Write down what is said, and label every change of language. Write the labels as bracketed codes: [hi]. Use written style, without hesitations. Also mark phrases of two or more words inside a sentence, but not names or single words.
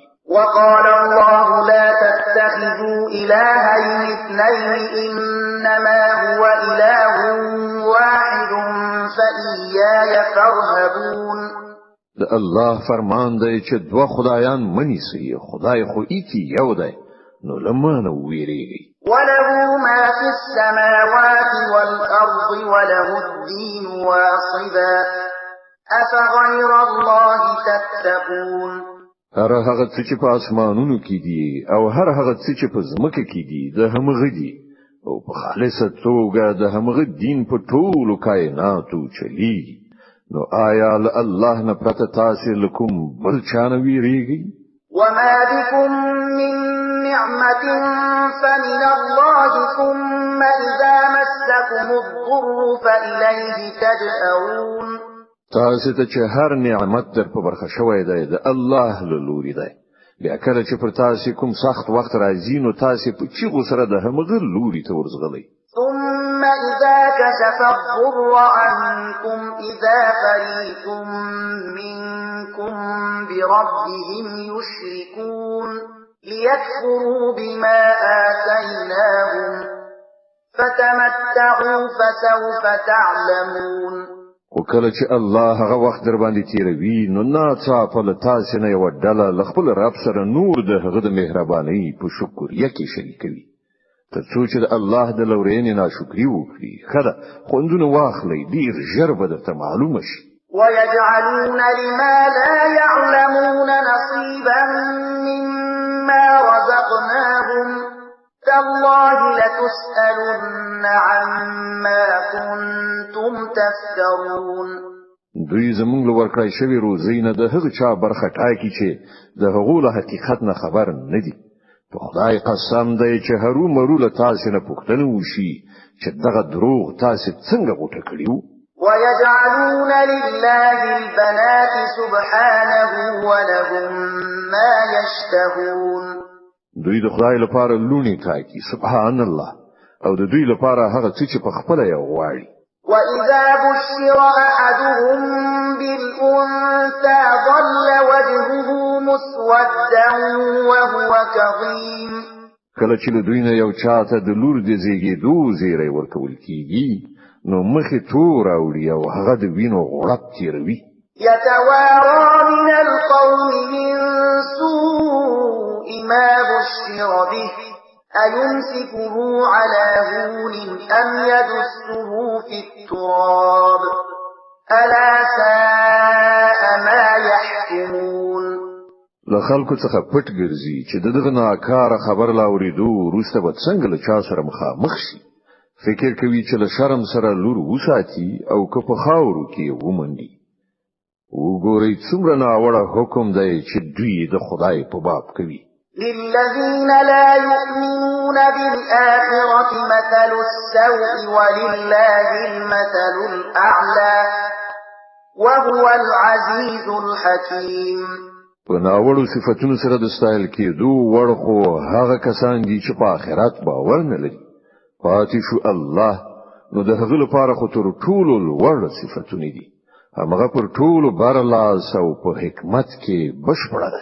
[ar] وقال الله لا تتخذوا إلهين اثنين إنما هو إله واحد فإياي فارهبون. [ps] د الله فرمان دی چې دوه خدایان منیسي خدای خو ایکی یو دی نو لمانه ویریږي. [ar] وله ما في السماوات والأرض وله الدين واصبا أفغير الله تتقون [ps] هر هغه څه چې په اسمانونو کې دي او هر هغه څه چې په ځمکه کې دي د همغه دي او په خالصه توګه د همغه دین په ټولو کائناتو چلی نو آیا الله نه پرته تاسو لکم بل چانه ویریږي [ar] وما بكم من نعمة فمن الله ثم إذا مسكم الضر فإليه تجأرون [ps] تاسو ته چې هر نعمت در په برخه شوی دی د الله له لوري دی بیا کله چې پر تاسو کوم سخت وخت راځي نو تاسو په چیغو سره د همغه لوري ته ورځغلئ [ar] ثم إذا كشف الضر عنكم إذا فريق منكم بربهم يشركون ليكفروا بما آتيناهم فتمتعوا فسوف تعلمون [ps] وکله چې الله هغه وخت در باندې تیروي نو ناڅاپه له تاسو نه یو ډله له خپل رب سره نور د هغه د مهربانۍ په شکر یکي شریکوي تر څو چې الله د لورینې ناشکری وکړي خره خوندونه واخلي ډیر ژر به درته معلومه شي [ar] ويجعلون لما لا يعلمون نصيبا مما رزقناهم تالله لتسألن عما كنتم تفترون [ps] دوی زمونږ له ورکړای شوی روزي نه د هغه چا برخه ټاکي چې د هغو له حقیقت نه خبر نه دي په خدای قسم دی چې هرو مرو له تاسو نه پوښتنه وشي چې دغه دروغ تاسو څنګه غوټه کړیو [ar] ويجعلون لله البنات سبحانه ولهم ما يشتهون [ps] دوی د خدای لپاره لونی ټاکي [ar] سبحان الله [ps] او د دوی لپاره هغه څه چې په خپل یې غواړي [ar] وإذا بشر أحدهم بالأنثى ظل وجهه مسودا وهو كظيم [ps] کله چې دوی نه یو چاته د لور د زیږېدو زیری ورکول کیږي نو مخې تور اوړي او هغه د وینو غړپ تیروي [ar] يتوارى من القوم من سوء ما بشر به أيمسكه على هون أم يدسه في التراب ألا ساء ما يحكمون [ps] لخلکو څخه پټ ګرځي چې دغه ناکاره خبر لا اوریدو وروسته به څنګه له چا سره مخامخ شي فکر کوي چې له شرم سره لور وساتي او که په خاورو کې ومنډي وګورئ څومره ناوړه حکم دی چې دوی د خدای په باب کوي [ar] للذين لا يؤمنون بالآخرة مثل السوء ولله المثل الأعلى وهو العزيز الحكيم [ps] په ناوړو صفاتونو سره د ستایل کېدو ورخو هغه کسان دي چې په آخرت باور نه لري پاتې شو الله نو د هغه لپاره خو تر ټولو لوړ صفاتونه دي هغه پر ټولو برلاس او په حکمت کې بشپړ دی